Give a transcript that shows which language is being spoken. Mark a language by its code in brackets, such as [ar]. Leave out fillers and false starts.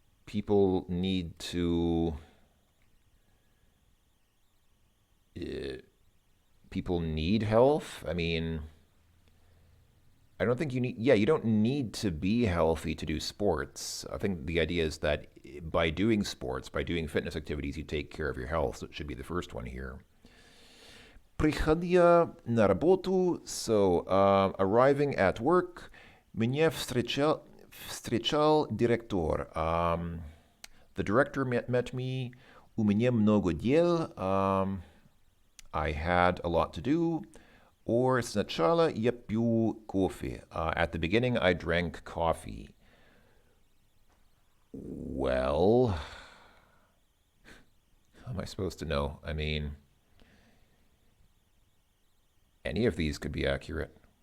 [en] people need to people need health. I mean, I don't think you need, yeah, you don't need to be healthy to do sports. I think the idea is that by doing sports, by doing fitness activities, you take care of your health. So it should be the first one here. [ru] Приходя на работу, [en] so arriving at work, [ru] меня встречал директор. [en] The director met me. [ru] У меня много дел. [en] I had a lot to do. [ru] Or сначала я пью кофе. [en] At the beginning, I drank coffee. Well, how am I supposed to know? I mean, any of these could be accurate.